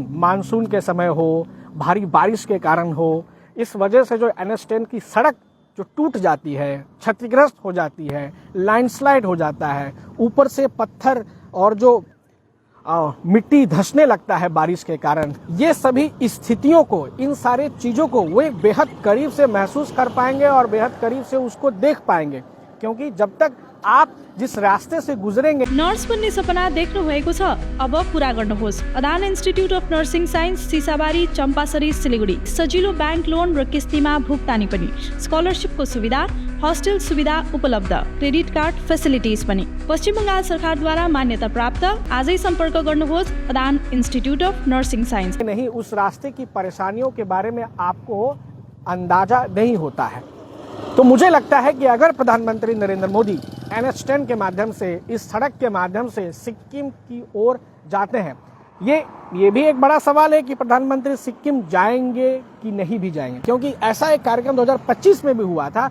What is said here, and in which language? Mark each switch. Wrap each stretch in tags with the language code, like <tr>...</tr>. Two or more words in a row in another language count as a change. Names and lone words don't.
<hi>मानसून के समय हो, भारी बारिश के कारण हो, इस वजह से जो NH10 की सड़क जो टूट जाती है, क्षतिग्रस्त हो जाती है, लैंडस्लाइड हो जाता है, ऊपर से पत्थर और जो मिट्टी धंसने लगता है बारिश के कारण, ये सभी स्थितियों को, इन सारे चीज़ों को वे बेहद करीब से महसूस कर पाएंगे और बेहद करीब से उसको देख पाएंगे, क्योंकि जब तक आप जिस रास्ते से गुजरेंगे।</hi> <ne>नर्स बन्ने सपना देख्नु भएको छ, अब पूरा गर्नुहोस्। अदान इन्स्टिट्युट अफ नर्सिङ साइन्स, सिसाबारी, चम्पासरी, सिलिगुडी। सजिलो</ne> <en>bank loan</en> <ne>र किस्तीमा भुक्तानी पनि, स्कलरसिपको सुविधा, हस्टेल सुविधा उपलब्ध,</ne> <en>credit card facilities</en> <ne>पनि। पश्चिम बङ्गाल सरकारद्वारा मान्यता प्राप्त। आजै सम्पर्क गर्नुहोस् अदान इन्स्टिट्युट अफ नर्सिङ साइन्स।</ne> <hi>नहीं, उस रास्ते की परेशानियों के बारे में आपको अंदाजा नहीं होता है। तो मुझे लगता है कि अगर प्रधानमंत्री नरेंद्र मोदी NH10 के माध्यम से, इस सड़क के माध्यम से सिक्किम की ओर जाते हैं, ये भी एक बड़ा सवाल है कि प्रधानमंत्री सिक्किम जाएंगे कि नहीं भी जाएंगे, क्योंकि ऐसा एक कार्यक्रम 2025 में भी हुआ था।</hi>